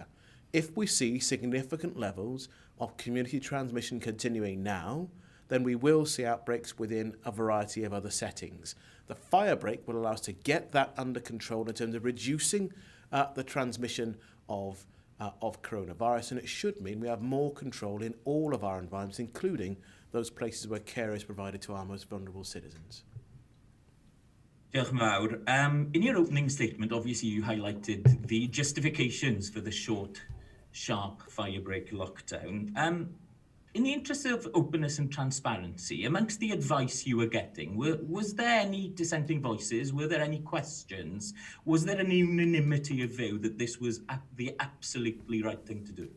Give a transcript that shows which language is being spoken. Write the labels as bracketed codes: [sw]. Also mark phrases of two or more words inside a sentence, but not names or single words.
[en] If we see significant levels of community transmission continuing now, then we will see outbreaks within a variety of other settings. The firebreak will allow us to get that under control in terms of reducing the transmission of coronavirus, and it should mean we have more control in all of our environments, including those places where care is provided to our most vulnerable citizens. [cy] Diolch yn fawr. [en] In your opening statement, obviously you highlighted the justifications for the short, sharp firebreak lockdown. In the interest of openness and transparency, amongst the advice you were getting, was there any dissenting voices? Were there any questions? Was there an unanimity of view that this was the absolutely right thing to do?